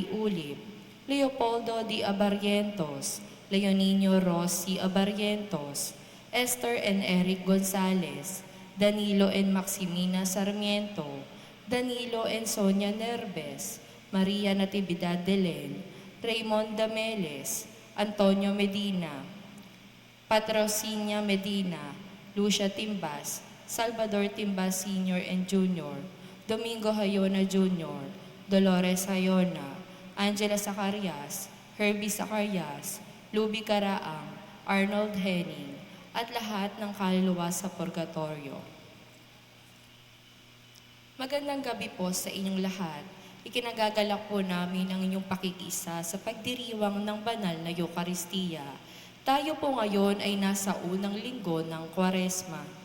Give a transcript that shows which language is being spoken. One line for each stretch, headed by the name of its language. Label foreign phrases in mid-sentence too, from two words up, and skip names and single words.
English: Ulip, Leopoldo D. Abarrientos, Leonino Rossi Abarrientos, Esther and Eric Gonzalez, Danilo and Maximina Sarmiento, Danilo and Sonia Nerves, Maria Natividad Delen, Raymond Dameles, Antonio Medina, Patrocinia Medina, Lucia Timbas, Salvador Timbas Sr. and Jr., Domingo Hayona Jr., Dolores Hayona, Angela Zacarias, Herbie Zacarias, Luby Karaang, Arnold Henning,
Filipino: at lahat ng kaluluwa sa purgatorio. Magandang gabi po sa inyong lahat Ikinagagalak po namin ang inyong pakikisa sa pagdiriwang ng banal na Eukaristiya. Tayo po ngayon ay nasa unang linggo ng Kwaresma.